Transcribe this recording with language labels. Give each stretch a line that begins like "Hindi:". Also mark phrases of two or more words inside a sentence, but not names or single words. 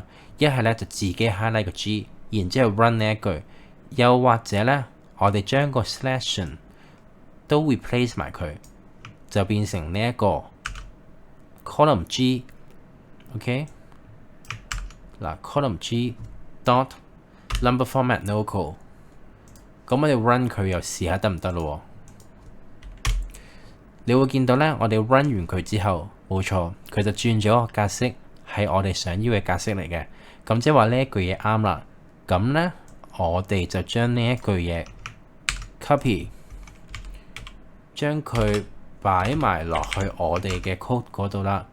Cantonese: 一係咧就自己 highlight 個 G， 然之後 run 呢一句。又或者咧，我哋將個 selection 都 replace 埋佢，就變成呢一個
English: column G。
Cantonese: OK， 嗱
English: column G dot number format local。
Cantonese: 咁我哋 run 佢又試下得唔得咯？你會見到咧，我哋 run 完佢之後，冇錯，佢就轉咗個格式，係我哋想要嘅格式嚟嘅。咁即係話呢一句嘢啱啦。咁咧，我哋就將呢一句嘢 copy， 將佢擺埋落去我哋嘅 code 嗰度啦。